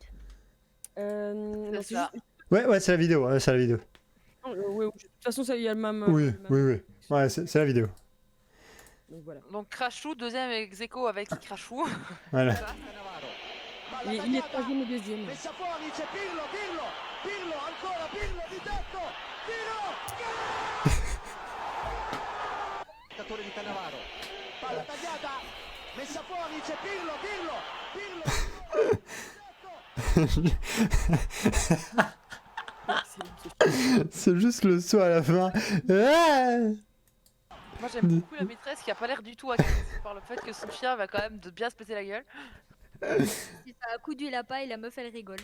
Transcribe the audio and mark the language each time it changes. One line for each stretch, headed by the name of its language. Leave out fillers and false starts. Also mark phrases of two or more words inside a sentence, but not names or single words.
French: Non, C'est c'est ça. juste- Ouais, c'est la vidéo. Ouais, c'est la vidéo. ouais, de toute façon, ça, il y a le même. Oui, le même- oui, oui. Ouais, c'est la vidéo. Donc voilà. Donc Crashou, deuxième ex aequo avec Crashou. Voilà. Il est troisième et deuxième.
Italian: Messa fuori c'è Pirlo, Pirlo ancora Pirlo di tetto, tiro! Giocatore di Cannavaro, palla tagliata, messa fuori c'è Pirlo,
French: C'est juste le saut à la fin. Ah. Moi j'aime beaucoup la maîtresse qui a pas l'air du tout agressée par le fait que son chien va quand même de bien se péter la gueule. Si ça a un coup d'huile à paille, la meuf elle rigole.